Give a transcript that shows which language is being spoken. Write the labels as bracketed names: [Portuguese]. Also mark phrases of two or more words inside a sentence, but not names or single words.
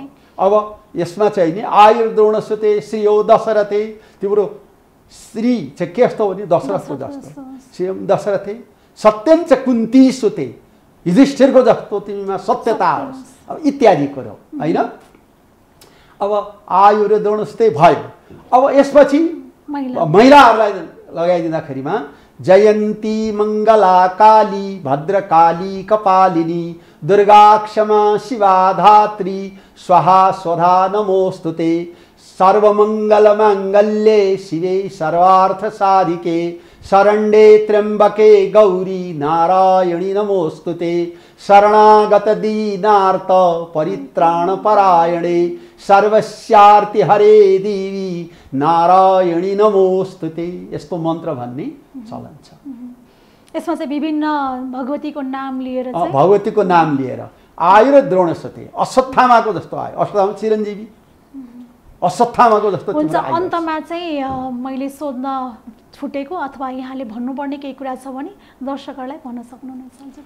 [Nepali] अब यसमा चाहिँ नि [Sanskrit] आयुर द्रोण सुते श्रीयो दशरथे, [Nepali] तिम्रो श्री चाहिँ के जस्तो हो नि दशरथको जस्तो, [Sanskrit] श्री दशरथे सत्यञ्च कुन्ती सुते, [Nepali] युधिष्ठिरको जस्तो तिमीमा सत्यता होस् अब इत्यादि कुरो हैन। अब [Sanskrit] आयुर द्रोण सुते [Nepali] भयो। अब यसपछि महिलाहरूलाई लगाइदिँदाखेरिमा [Sanskrit] जयन्ती मङ्गला काली भद्रकाली कपालिनी दुर्गा क्षमा शिवा धात्री स्वाहा स्वधा नमोस्तुते सर्वमङ्गलमाङ्गल्ये शिवे सर्वार्थ साधिके शरण्ये त्र्यम्बके गौरी नारायणी नमोस्तुते शरणागत दीनार्थ परित्राण परायणे सर्वस्यार्ति हरे देवी नारायणी नमोस्तुते। [Nepali] यस्तो मन्त्र भन्ने चलन छ। यसमा चाहिँ विभिन्न भगवतीको नाम लिएर चाहिँ भगवतीको नाम लिएर [Sanskrit] आयुर द्रोण सुते, [Nepali] अश्वत्थामाको जस्तो आयो, अश्वत्थामा चिरञ्जीवी अश्वत्थामाको जस्तो हुन्छ। अन्तमा चाहिँ मैले सोध्न छुटेको अथवा यहाँले भन्नुपर्ने केही कुरा छ भने दर्शकहरूलाई भन्न सक्नुहुन्छ।